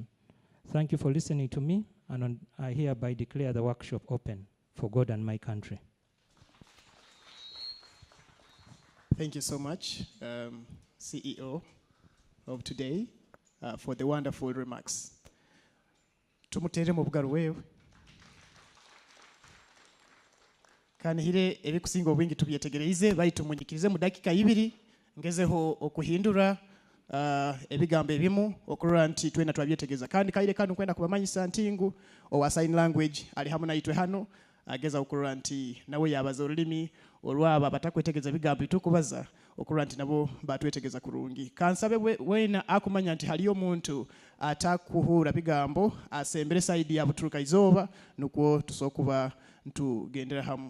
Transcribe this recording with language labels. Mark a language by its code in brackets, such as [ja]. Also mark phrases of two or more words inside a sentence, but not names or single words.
[en] Thank you for listening to me, and I hereby declare the workshop open for God and my country. Thank you so much, CEO of today, for the wonderful remarks. [ttj] Tumutere mu bugalo wewe. Kanihire ebikusinga obwingi tubyetegereze bayitumunyikirize mu dakika 2 ngezeho okuhindura ebigambo ebimu okurora nti twena twabyetegeza kandi kaire kanu kwenda kubamanyisa ntingu owa [en] sign language [ttj] ali hamu naitwe hano ageza okurora nti nawe yabaza olulimi olwaba batakwetegeza bigambo bitukubaza okurora nti nabo batwetegeza kurungi kansabe wena akumanya nti haliyo muntu atakuhura bigambo asembere side ya buturuka izoba nuko tusokuba tugendera hamu.